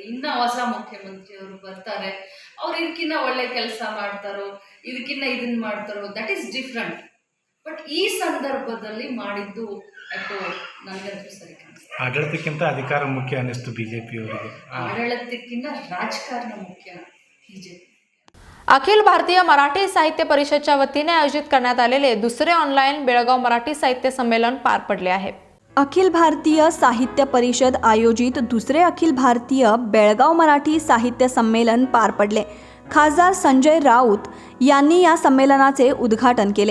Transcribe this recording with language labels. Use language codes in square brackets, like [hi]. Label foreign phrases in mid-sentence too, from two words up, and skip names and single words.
[kn] ಇನ್ನು ಹೊಸ ಮುಖ್ಯಮಂತ್ರಿಯವರು ಬರ್ತಾರೆ, ಅವ್ರು ಇದಕ್ಕಿನ್ನ ಒಳ್ಳೆ ಕೆಲಸ ಮಾಡ್ತಾರೋ, ಇದಕ್ಕಿನ್ನ ಇದನ್ನ ಮಾಡ್ತಾರೋ, [en] that is different. [kn] ಬಟ್ ಈ ಸಂದರ್ಭದಲ್ಲಿ ಮಾಡಿದ್ದು ಯಾಕೋ ನನಗಂತೂ ಸರಿ ಕಾಣಿಸ್ತು. ಆಡಳಿತಕ್ಕಿಂತ ಅಧಿಕಾರ ಮುಖ್ಯ ಅನ್ನಿಸ್ತು ಬಿಜೆಪಿಯವರಿಗೆ. ಆಡಳಿತಕ್ಕಿಂತ ರಾಜಕಾರಣ ಮುಖ್ಯ ಬಿಜೆಪಿ. [mr] अखिल भारतीय मराठी साहित्य परिषदच्या वतीने आयोजित करण्यात आलेले दुसरे ऑनलाईन बेळगाव मराठी साहित्य संमेलन पार पडले आहे. अखिल भारतीय साहित्य परिषद आयोजित दुसरे अखिल भारतीय बेळगाव मराठी साहित्य संमेलन पार पडले. खासदार संजय राऊत यांनी या संमेलनाचे उद्घाटन केले.